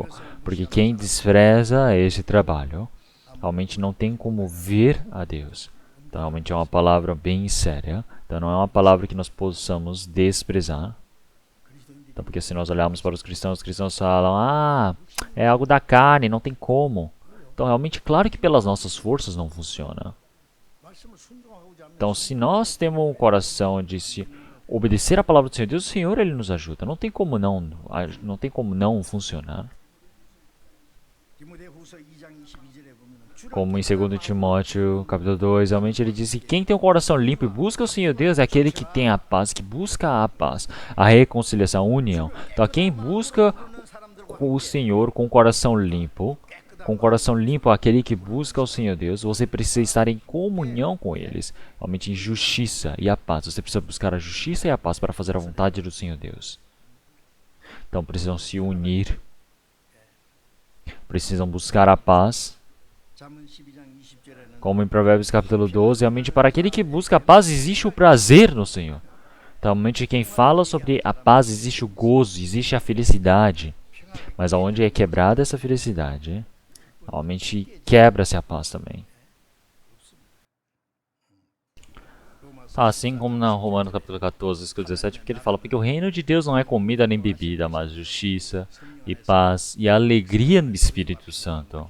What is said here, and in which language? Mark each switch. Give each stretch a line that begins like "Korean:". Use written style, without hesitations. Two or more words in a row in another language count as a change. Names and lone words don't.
Portuguese: Porque quem despreza esse trabalho, realmente não tem como ver a Deus. Então realmente é uma palavra bem séria. Então não é uma palavra que nós possamos desprezar. Então, porque se nós olharmos para os cristãos falam, é algo da carne, não tem como. Então, realmente, claro que pelas nossas forças não funciona.
Korean: 말씀을 순종하고자 하면
Portuguese: Então, se nós temos um coração de se obedecer a palavra do Senhor Deus, o Senhor ele nos ajuda. Não tem como não funcionar.
Korean: 디모데후서 2장 22절에 보면
Portuguese: Como em 2 Timóteo, capítulo 2, realmente ele diz que quem tem um coração limpo e busca o Senhor Deus é aquele que tem a paz, que busca a paz, a reconciliação, a união. Então, quem busca o Senhor com o coração limpo, aquele que busca o Senhor Deus, você precisa estar em comunhão com eles, realmente em justiça e a paz. Você precisa buscar a justiça e a paz para fazer a vontade do Senhor Deus. Então, precisam se unir, precisam buscar a paz.
Korean: 잠언 12장 20절에는
Portuguese: Como em Provérbios capítulo 12, realmente para aquele que busca a paz existe o prazer no Senhor. Então, realmente quem fala sobre a paz existe o gozo, existe a felicidade. Mas aonde é quebrada essa felicidade, realmente quebra-se a paz também. Assim como na Romanos capítulo 14, versículo 17, porque ele fala, porque o reino de Deus não é comida nem bebida, mas justiça e paz e alegria no Espírito Santo.